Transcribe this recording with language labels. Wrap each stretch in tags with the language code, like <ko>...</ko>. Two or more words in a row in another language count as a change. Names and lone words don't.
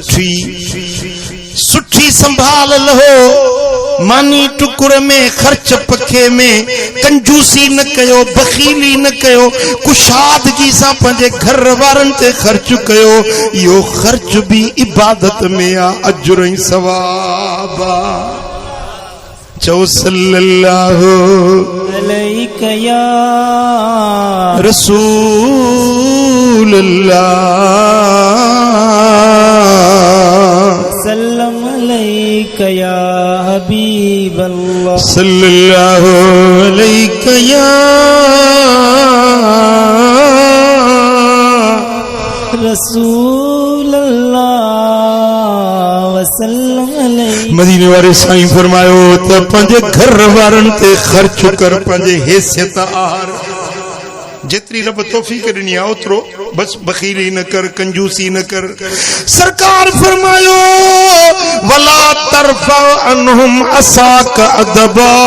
<sd>सुठी संभाल लो मानी टुकुर में खर्च पखे में कंजूसी न कयो बखीली न कयो कुशादगी सां पंहिंजे घर वारनि ते ख़र्च कयो इहो ख़र्च भी इबादत में आ अजुर ऐं सवाब</sd> <ar>चओ صلى الله عليه يا رسول الله سلام عليك يا حبيب الله صلى الله عليك يا رسول الله وسلم عليه</ar> <sd>मदीने वारे साईं फरमायो त पंहिंजे घर वारनि ते ख़र्च कर पंहिंजे हैसियत आहार जितनी रब तौफीक ॾिनी आहे ओतिरो बस बखीली न कर कंजूसी न कर सरकार फरमायो</sd> <ar>ولا ترفع عنهم عصاك أدبا</ar>